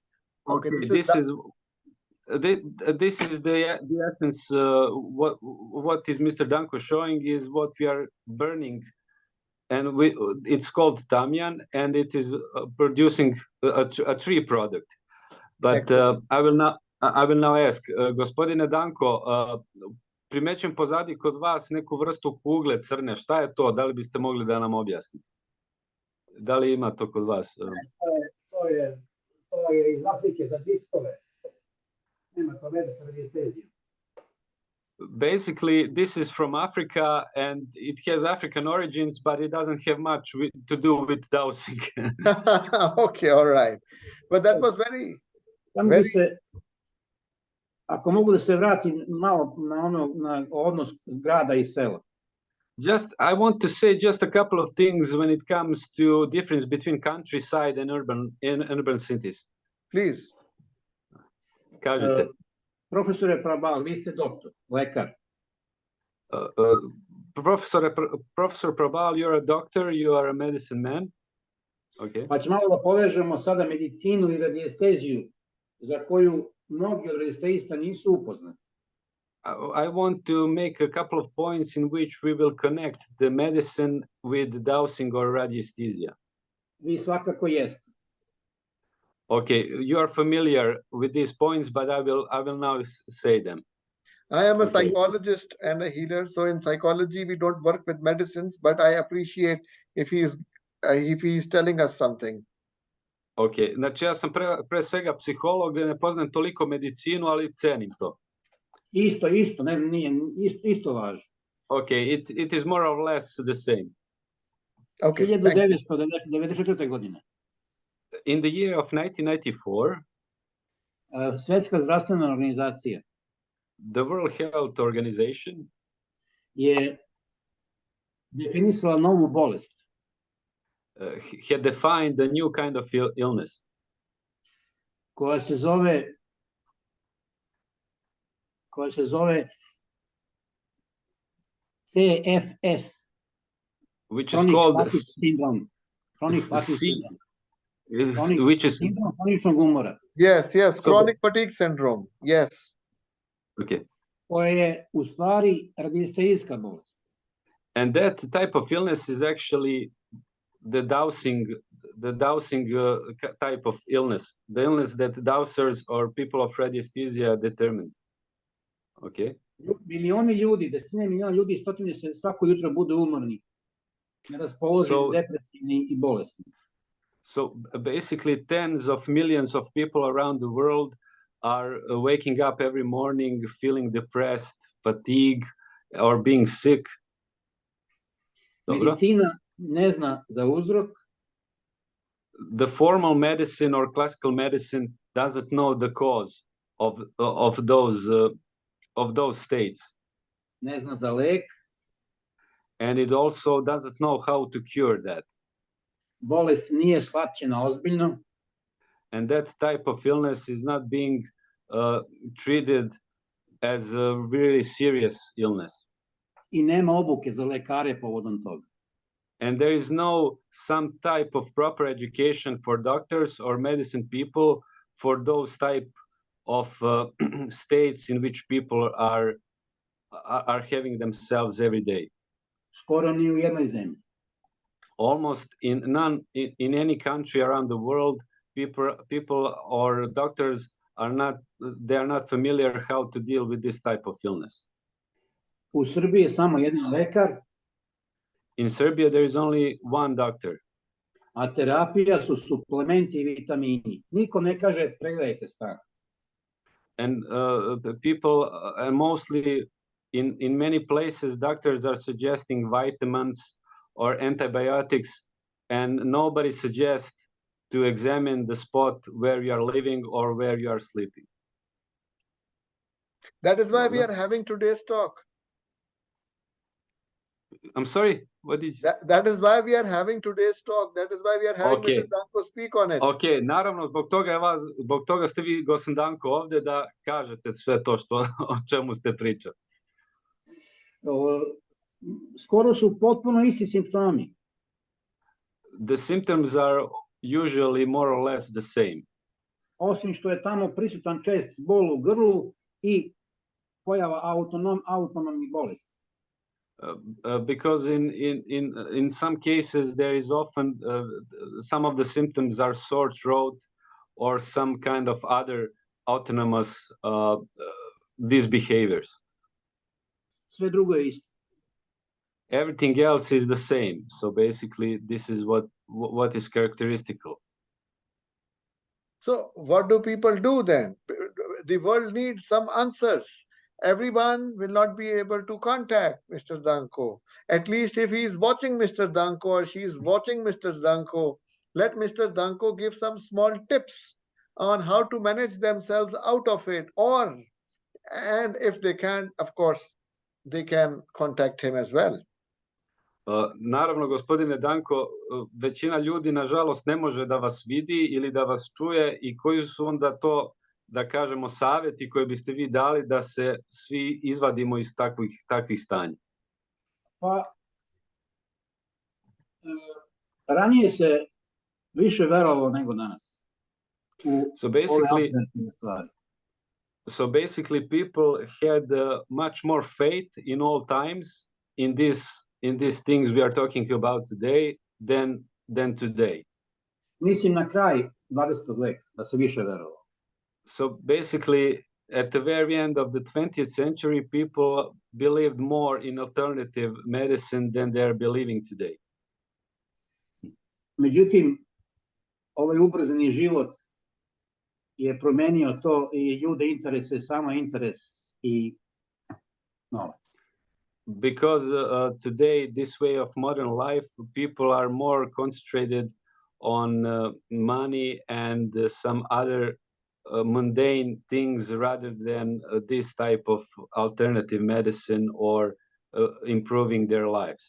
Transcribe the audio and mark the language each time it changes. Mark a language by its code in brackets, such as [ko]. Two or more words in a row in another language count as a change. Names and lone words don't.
[en] Okay, this is the essence. What is Mr. Danko showing is what we are burning, and it's called tamyan, and it is producing a tree product. But I will now ask, [sr] gospodine Danko, primećujem pozadi kod vas neku vrstu kugle crne. Šta je to? Da li biste mogli da nam objasnite? Da li ima to kod vas? To je iz Afrike za diskove. Nema to veze sa radiestezijom. [en] Basically, this is from Africa, and it has African origins, but it doesn't have much to do with dowsing. Okay, all right. But that was very... [sr] Ako mogu da se vratim malo na odnos grada i sela. [en] I want to say just a couple of things when it comes to difference between countryside and urban cities. Please. [sr] Kažite. Profesore Prabal, vi ste doktor, lekar. [en] Professor Prabal, you're a doctor, you are a medicine man. Okay. [sr] Pa ćemo malo da povežemo sada medicinu i radiesteziju, za koju mnogi od radiestezista nisu upoznati. [en] I want to make a couple of points in which we will connect the medicine with dowsing or radiesthesia. [sr] Vi svakako jeste. [en] Okay, you are familiar with these points, but I will now say them. I am a Okay. psychologist and a healer, so in psychology we don't work with medicines, but I appreciate if he is telling us something. [sr] Ok, znači ja sam pre svega psiholog, ne poznajem toliko medicinu, ali cenim to. Isto, ne, nije, isto važi. [en] Ok, it is more or less the same. Okay, [sr] 1994. godine. [en] In the year of 1994, [sr] Svetska zdravstvena organizacija [en] the World Health Organization [sr] je definisala novu bolest. [en] Had defined a new kind of illness. [sr] Koja se zove CFS. [en] Which is called syndrome. Chronic fatigue syndrome. Which is [sr] syndrome hroničnog umora. [en] Yes, chronic fatigue syndrome. Yes. Okay. [sr] Koja je u stvari radiesterijska bolest. [en] And that type of illness is actually the dowsing type of illness, the illness that dowsers or people of radiesthesia determined. Okay. [sr] Milioni ljudi, desetine miliona ljudi, stotine se svako jutro budu umorni, neraspoloženi, depresivni i bolesni. [en] So basically tens of millions of people around the world are waking up every morning feeling depressed, fatigue, or being sick. [sr] Medicina ne zna za uzrok. [en] The formal medicine or classical medicine doesn't know the cause of those states. [sr] Ne zna za lek. [en] And it also doesn't know how to cure that. [sr] Bolest nije shvaćena ozbiljno. [en] And that type of illness is not being treated as a really serious illness. [sr] I nema obuke za lekare povodom toga. [en] And there is no some type of proper education for doctors or medicine people for those type of states in which people are having themselves every day. [sr] Skoro ni u jednoj zemlji. [en] Almost in any country around the world, people or doctors are not familiar how to deal with this type of illness. [sr] U Srbiji je samo jedan lekar. [en] In Serbia there is only one doctor. [sr] A terapija su suplementi i vitamini. Niko ne kaže pregledajte stan. [en] And people mostly in many places doctors are suggesting vitamins or antibiotics, and nobody suggests to examine the spot where you are living or where you are sleeping. That is why we are having today's talk. I'm sorry, what did you... That is why we are having today's talk. That is why we are having Mr. Danko speak on it. [sr] Okay, naravno, zbog toga ste vi, gospodin Danko, ovde da kažete sve to o čemu ste pričali. Skoro su potpuno isti simptomi. [en] The symptoms are usually more or less the same. [sr] Osim što je tamo prisutan čest bol u grlu i pojava autonomnih bolesti. [en] Because in some cases there is often some of the symptoms are sore throat or some kind of other autonomous disbehaviors. [sr] Sve drugo je isto. [en] Everything else is the same. So basically this is what is characteristical. So what do people do then? The world needs some answers. Everyone will not be able to contact Mr. Danko. At least if he is watching Mr. Danko or she is watching Mr. Danko, let Mr. Danko give some small tips on how to manage themselves out of it. And if they can, of course, they can contact him as well. [sr] Naravno, gospodine Danko, većina ljudi, nažalost, ne može da vas vidi ili da vas čuje, i koji su onda to, da kažemo, savjeti koje biste vi dali da se svi izvadimo iz takvih stanja? Pa, ranije se više verovalo nego danas u ove alternativne stvari. [en] So basically people had much more faith in all times in these things we are talking about today than today. [sr] Mislim na kraj 20. veka, da se više verovalo. [en] So basically, at the very end of the 20th century, people believed more in alternative medicine than they're believing today. [sr] Međutim, ovaj ubrzani život je promenio to i ljude interesuje samo interes i novac. [en] Because today, this way of modern life, people are more concentrated on money and some other mundane things rather than this type of alternative medicine or improving their lives.